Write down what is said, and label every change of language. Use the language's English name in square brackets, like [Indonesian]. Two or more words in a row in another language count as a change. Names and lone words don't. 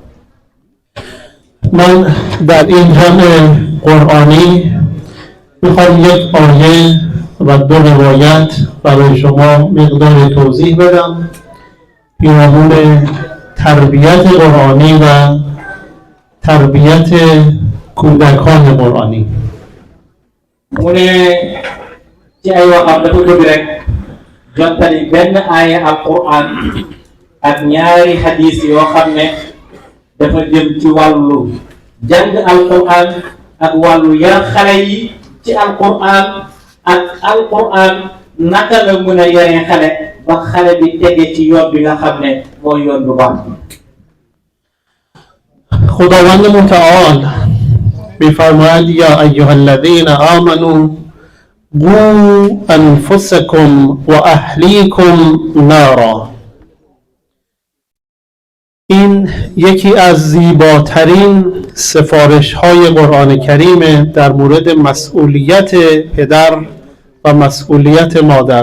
[Persian] من در این جمع قرآنی میخوام یک آیه و دو روایت برای شما مقدار توضیح بدم پیرامون تربیت قرآنی و تربیت کودکان قرآنی. [Wolof] mu ne ci ay waxam dafa bëgg rek jottali benn aaya alquran ak ñaari hadis yoo xam ne dafa jëm ci wàllu jàng alquran ak wàllu yar xale yi ci alquran ak alquran naka la mën a yaree xale ba xale bi tege ci yoon bi nga xam ne mooy yoon bu baax. [Persian] خداوند متعال می‌فرماید [Arabic] یا ایها الذین آمنوا قوا انفسکم و اهلیکم نارا. [Persian] این یکی از زیباترین سفارش‌های قرآن کریم در مورد مسئولیت پدر و مسئولیت مادر.